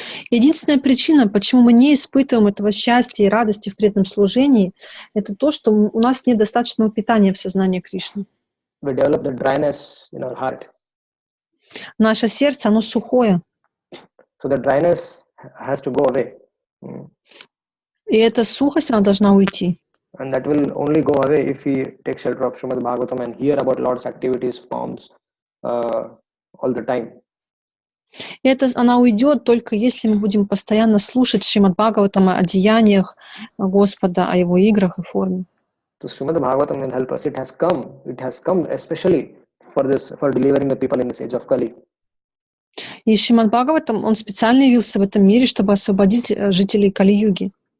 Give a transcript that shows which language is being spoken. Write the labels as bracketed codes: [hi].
[ru] Единственная причина, почему мы не испытываем этого счастья и радости в преданном служении, это то, что у нас нет достаточного питания в сознании Кришны. [en] We develop the dryness in our heart. [ru] Наше сердце, оно сухое. [en] So the dryness has to go away. [ru] И эта сухость, она должна уйти. [en] And that will only go away if we take shelter of Shrimad Bhagavatam and hear about Lord's activities, forms all the time. [ru] И это она уйдет только если мы будем постоянно слушать Шримад Бхагаватама о деяниях Господа, о его играх и форме. [en] So Shrimad Bhagavatam will help us. It has come especially for delivering the people in this age of Kali. [ru] И Шримад Бхагаватам, он специально явился в этом мире, чтобы освободить жителей Кали-юги.